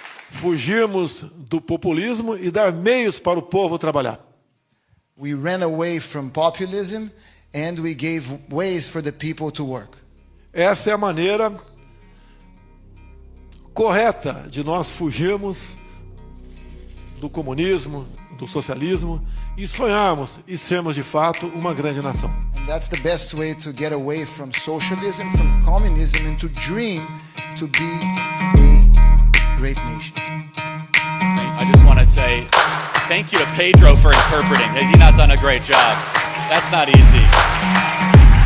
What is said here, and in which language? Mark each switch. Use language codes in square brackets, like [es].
[pt] Fugirmos do populismo e dar meios para o povo trabalhar. [en] We ran away from populism and we gave ways for the people to work. [pt] Essa é a maneira correta de nós fugirmos do comunismo, do socialismo e sonharmos e sermos de fato uma grande nação. [en] And that's the best way to get away from socialism, from communism, and to dream to be a great nation. I just want to say thank you to Pedro for interpreting. Has he not done a great job? That's not easy.